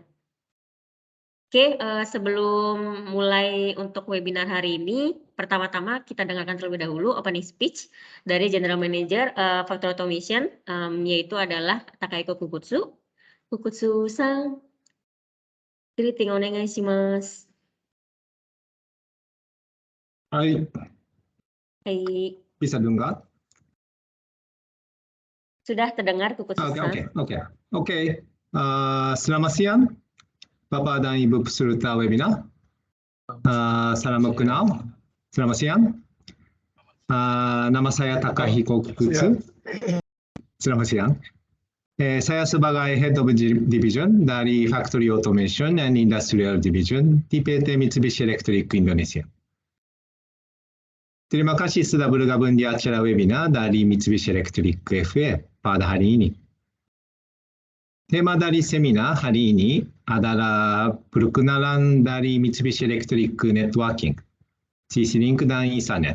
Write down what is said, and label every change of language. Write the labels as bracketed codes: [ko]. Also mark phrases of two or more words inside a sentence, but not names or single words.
[id] Oke, sebelum mulai untuk webinar hari ini, pertama-tama kita dengarkan terlebih dahulu [en] opening speech [id] dari [en] General Manager [id] Factory Automation, yaitu adalah Takahiko Kukutsu. [ja] Kukutsu-san, greeting お願いします. Hai. Hai. [id] Bisa dengar? Sudah terdengar Kukutsu-san. Oke. Selamat siang, Bapak dan Ibu peserta webinar. Salam kenal. Selamat siang. Nama saya Takahiko Kukutsu. Selamat siang. Saya sebagai [en] Head of Division [id] dari Factory Automation and Industrial Division di PT Mitsubishi Electric Indonesia. Terima kasih sudah bergabung di acara webinar dari Mitsubishi Electric FA pada hari ini. Tema dari seminar hari ini adalah perkenalan dari Mitsubishi Electric Networking, CC-Link dan Ethernet.